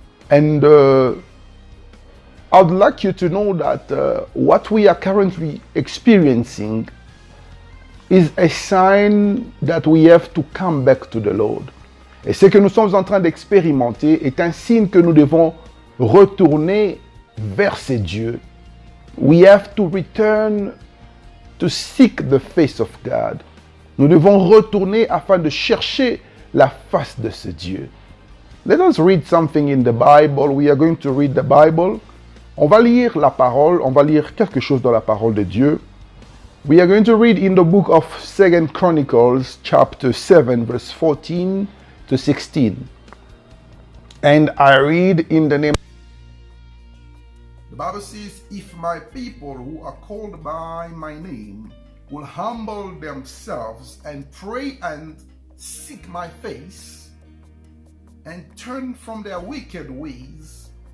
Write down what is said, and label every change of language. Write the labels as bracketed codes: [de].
[en] And I'd like you to know that what we are currently experiencing is a sign that we have to come back to the Lord. [fr] Et ce que nous sommes en train d'expérimenter est un signe que nous devons retourner vers ce Dieu. [en] We have to return to seek the face of God. [fr] Nous devons retourner afin de chercher la face de ce Dieu. [en] Let us read something in the Bible. We are going to read the Bible. [fr] On va lire la parole, on va lire quelque chose dans la parole de Dieu. [en] We are going to read in the book of 2 Chronicles, chapter 7, verse 14 to 16. And I read in the name. The Bible says, if my people who are called by my name will humble themselves and pray and seek my face and turn from their wicked ways,